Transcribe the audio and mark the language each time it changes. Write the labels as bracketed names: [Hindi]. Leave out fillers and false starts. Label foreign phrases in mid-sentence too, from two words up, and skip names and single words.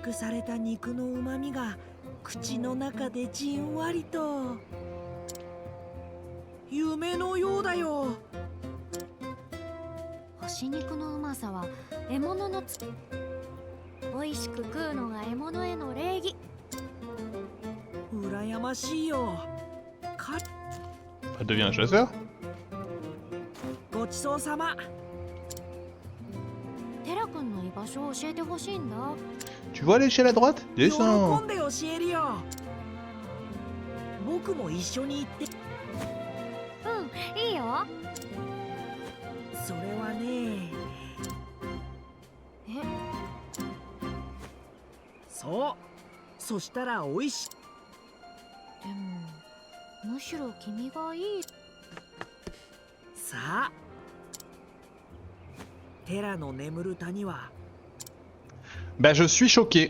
[Japanese] 縮された肉の旨味が口の中でじんわりと。夢のようだよ。干し肉のうまさは獲物の美味しく食うのが獲物への礼儀。羨ましいよ。 [French] Deviens un chasseur. [Japanese] ごちそうさま。テラ君の居場所を教えてほしいんだ。 [French] Tu vois l'échelle à droite? [Japanese] 喜 [French] Descends. [Japanese] んで教えるよ。僕も一緒に行って。うん、いいよ。それはね。え、そう。そしたら美味しい。でもむしろ君がいい。さあ。テラの眠る谷は。 [French] Bah je suis choqué.